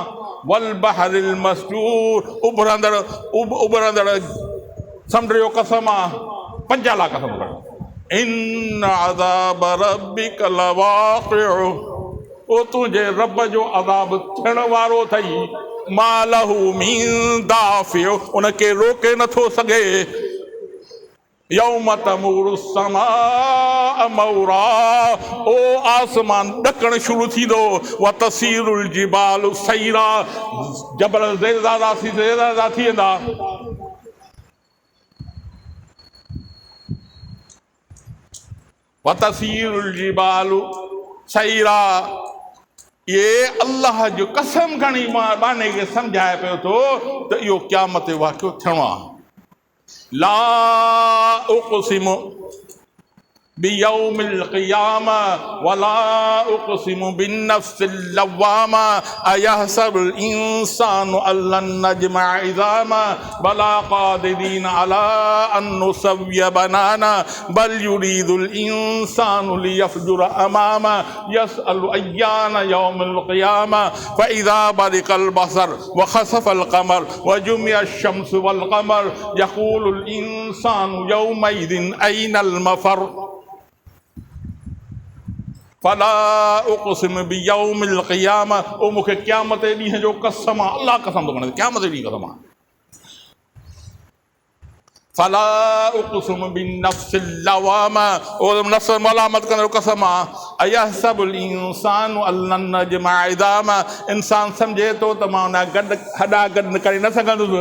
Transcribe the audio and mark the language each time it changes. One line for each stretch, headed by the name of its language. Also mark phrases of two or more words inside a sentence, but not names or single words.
Arabic: والبحر المسجور,
Sindhi: उभरंदड़ समुंड जो कसम आहे। पंज अल्लाह कसम खणे।
Arabic: إن عذاب ربك لواقع,
Sindhi: ओ तुंहिंजे रब जो अज़ाब थियण वारो अथई।
Arabic: ما له من دافع,
Sindhi: उनखे रोके नथो सघे।
Arabic: يوم تمور السماء مورا,
Sindhi: ओ आसमान ॾकण शुरू थींदो।
Arabic: وتسير الجبال سيرا,
Sindhi: जबल ज़ेज़ाज़ा थी वेंदा।
Arabic: وتسير الجبال سيرا,
Sindhi: ये अल्लाह जो कसम खणी बाने खे सम्झाए पियो थो त इहो क़यामत जो वाक़ियो थियणो आहे।
Arabic: لا أقسم بيوم القيامة ولا أقسم بالنفس اللوامة أيحسب الإنسان ألن نجمع عظامه بلى قادرين على أن نسوي بنانه بل يريد الإنسان ليفجر أمامه يسأل أيان يوم القيامة فإذا برق البصر وخسف القمر وجمع الشمس والقمر يقول الإنسان يومئذ أين المفر. فلا أقسم بيوم القيامة,
Sindhi: ओ मूंखे क़यामत जे ॾींहं जो कसम आहे, अल्लाह कसम थो खणे क़यामत जे ॾींहुं कसम आहे।
Arabic: فلا أقسم بالنفس اللوامة,
Sindhi: ओ नफ़्स मलामत कंदड़ कसम आहे।
Arabic: أيحسب الإنسان ألن نجمع عظامه,
Sindhi: इंसान सम्झे थो त मां हुन गॾु हॾा गॾु करे न सघंदुसि।